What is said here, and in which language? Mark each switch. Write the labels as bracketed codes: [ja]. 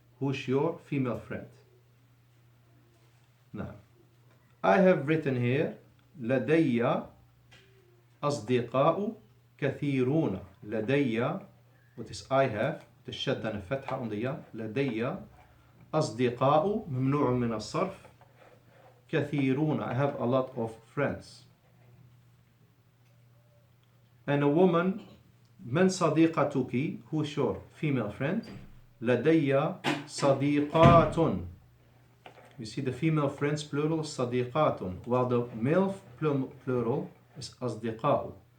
[en] Who's your female friend? Now, I have written here [ar] لدي أصدقاء كثيرون. [en] لدي, what is I have, الشدة الفتحة on the يا. [ar] لدي أصدقاء ممنوع من الصرف. كثيرون, [en] I have a lot of friends. And a woman, [ar] من صديقتك, [en] who's your female friend? [ar] لدي صديقات. [en] You see the female friends plural صديقات, while the male plural is أصدقاء.